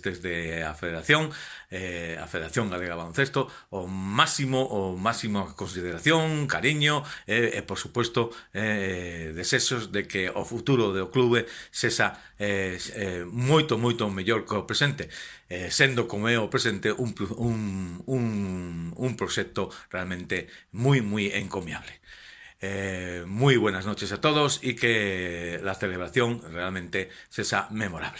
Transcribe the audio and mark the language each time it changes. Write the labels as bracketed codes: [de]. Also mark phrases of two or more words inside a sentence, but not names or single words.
[gl] desde a Federación Galega de Baloncesto o máximo consideración, cariño e por suposto desexos de que o futuro do clube sexa moito mellor que o presente, sendo como é o presente un proxecto realmente moi encomiable. [es] Muy buenas noches a todos e que la celebración realmente sexa memorable.